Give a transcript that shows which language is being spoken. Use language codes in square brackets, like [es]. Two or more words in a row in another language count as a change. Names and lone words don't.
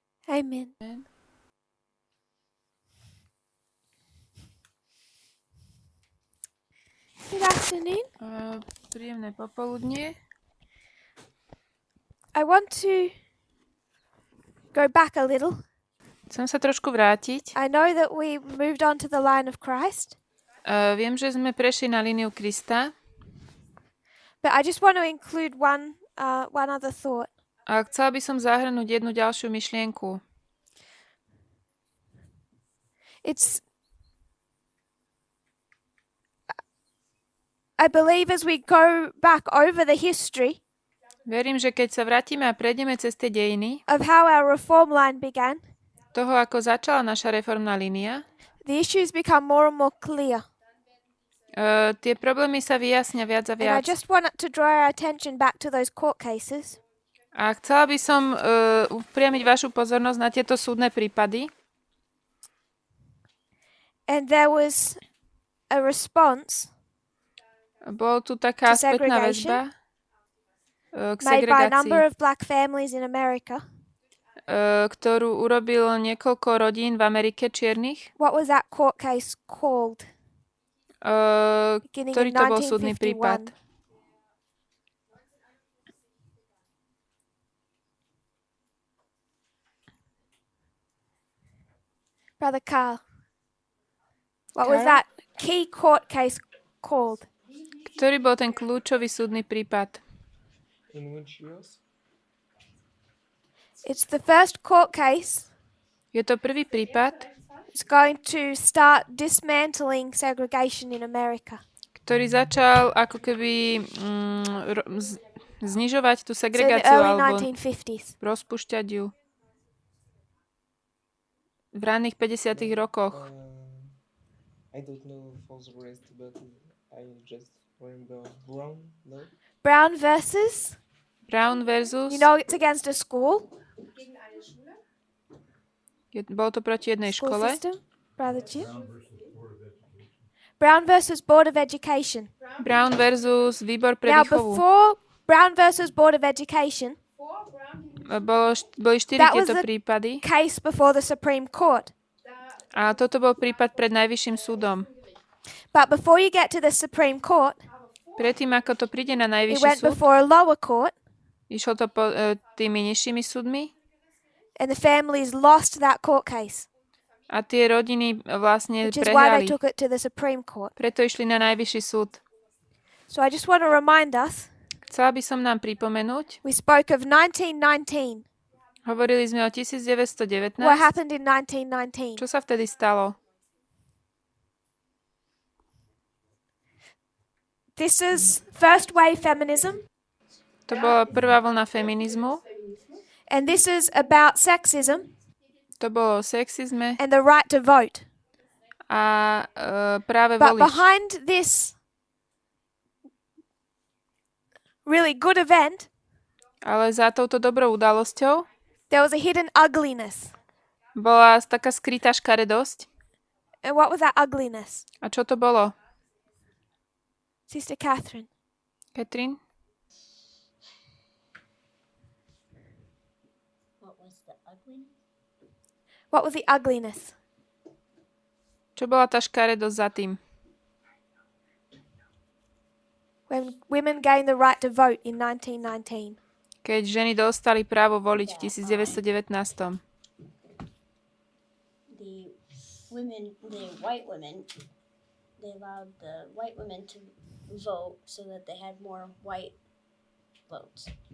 [en] Amen. Good afternoon. [sk] Príjemné popoludnie. [en] I want to go back a little. [sk] Chcem sa trošku vrátiť. [en] I know that we moved on to the line of Christ, [sk] Viem, že sme prešli na líniu Krista. [en] but I just want to include one other thought. [sk] A chcela by som zahrnúť jednu ďalšiu myšlienku. [en] I believe as we go back over the history [sk] Verím, že keď sa vrátime a prejdeme cez tie dejiny, [en] of how our reform line began, [sk] toho, ako začala naša reformná línia, [en] the issues become more and more clear. [sk] tie problémy sa vyjasnia viac a [en] And I [sk] viac. [en] just want to draw our attention back to those court cases. [sk] A chcela by som upriamiť vašu pozornosť na tieto súdne prípady. [en] And there was a response [sk] Bol tu taká [en] To [sk] spätná [en] segregation [sk] väzba k [en] made by a number [sk] segregácii, [en] of black families in America. [sk] ktorú urobil niekoľko rodín v Amerike čiernych. [en] What was that court case called? Beginning [sk] Ktorý [en] in [sk] to bol súdny prípad? [en] 1951. Brother Carl. What was Carl? that key court case called? [sk] Ktorý bol ten kľúčový súdny prípad? [en] In which years? It's the first court case. [sk] Je to prvý prípad, [en] It's going to start dismantling segregation in America. [sk] ktorý začal ako keby znižovať tú [en] So in the [sk] segregáciu [en] early [sk] alebo [en] 1950s. [sk] rozpúšťať ju v ranných 50. rokoch. [en] I don't know for the rest, but I just remember Brown, no? Brown versus, Brown versus, you know, it's against a school [sk] bolo to proti jednej [en] school [sk] škole. [en] system. Brother Jim. Brown versus Board of Education. [sk] Brown versus výbor pre [en] Now, [sk] výchovu. [en] before Brown versus Board of Education, [sk] Boli 4 [en] That was [sk] tieto [en] the- [sk] prípady [en] case before the Supreme Court. [sk] a toto bol prípad pred Najvyšším súdom. [en] But before you get to the Supreme Court, [sk] Predtým, ako to príde na [en] it [sk] Najvyšší [en] went [sk] súd, [en] before a lower court, [sk] išlo to tými nižšími súdmi [en] and the families lost that court case, [sk] a tie rodiny vlastne [en] which is why they [sk] prehrali. [en] took it to the Supreme Court. [sk] Preto išli na Najvyšší súd. [en] So I just want to remind us, [sk] Chcela by som nám pripomenúť, [en] we spoke of 1919. [sk] hovorili sme o 1919. [en] What happened in 1919? [sk] Čo sa vtedy stalo? [en] This is first wave feminism, [sk] To bola prvá vlna feminizmu. [en] and this is about sexism [sk] To bolo o sexizme [en] and the right to vote. [sk] a práve [en] But [sk] voliť. [en] behind this really good event, [sk] Ale za touto dobrou udalosťou [en] there was a hidden ugliness. [sk] bola taká skrytá škaredosť. [en] And what was that ugliness? [sk] A čo to bolo? [en] Sister Catherine. [sk] Katrin? [en] What was the ugliness? [sk] Čo bola tá škaredosť za tým? [en] When women gained the right to vote in 1919. [sk] Keď ženy dostali právo voliť v 1919. [en] The white women, they allowed the white women to vote so that they had more white votes.